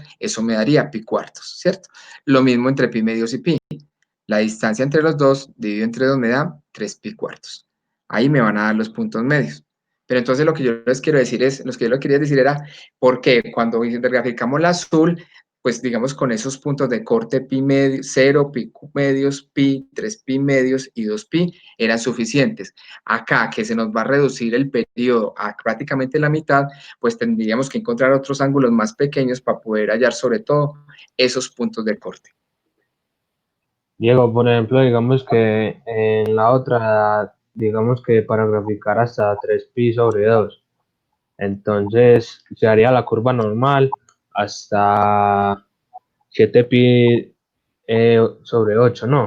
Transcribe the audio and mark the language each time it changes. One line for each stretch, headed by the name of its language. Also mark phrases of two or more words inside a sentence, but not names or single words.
Spanish: Eso me daría pi cuartos, ¿cierto? Lo mismo entre pi medios y pi. La distancia entre los dos, dividido entre 2, me da 3 pi cuartos. Ahí me van a dar los puntos medios. Pero entonces lo que yo les quiero decir es, lo que yo les quería decir era, ¿por qué cuando graficamos la azul, pues digamos con esos puntos de corte pi medio, 0, pi medios, pi, 3 pi medios y 2 pi eran suficientes. Acá, que se nos va a reducir el periodo a prácticamente la mitad, pues tendríamos que encontrar otros ángulos más pequeños para poder hallar sobre todo esos puntos de corte. Diego, por ejemplo, digamos que en la otra, digamos que para graficar hasta 3pi sobre 2, entonces se haría la curva normal hasta 7pi sobre 8, ¿no?